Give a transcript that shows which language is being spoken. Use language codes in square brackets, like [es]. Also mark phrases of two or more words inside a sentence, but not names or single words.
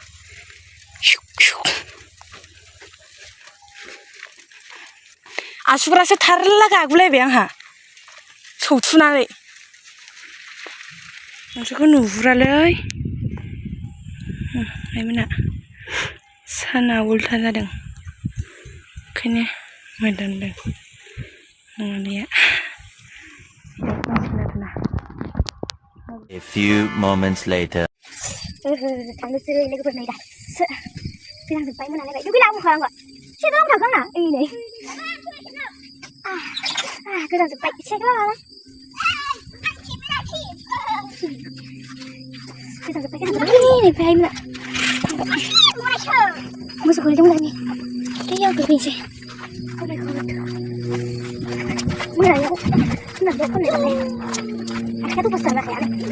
[brx] आसुगुरासो थारला गागुलायबाय आंहा सौथुनानै नोंसोरखौ नुहुरालै आइमोना साना उल्था जादों ओंखायनो मोदानदों नङानाया [en] A few moments later [brx] थांनोसै लोगोफोर नै दासो फैनांजोब्बाय मोनालायबाय दुगैना बुंखालांबा साइकेलाव थांखां ना ओइ नै गोजांजोब्बाय साइकेलाव लालाय गोजांजोब्बाय नै मोसौखौ लिरदोंमोन आंनि दैयाव दुगैनोसै मोनायाव मोनायाव खननाय नालाय आखायाथ' बोसोर जाखायानो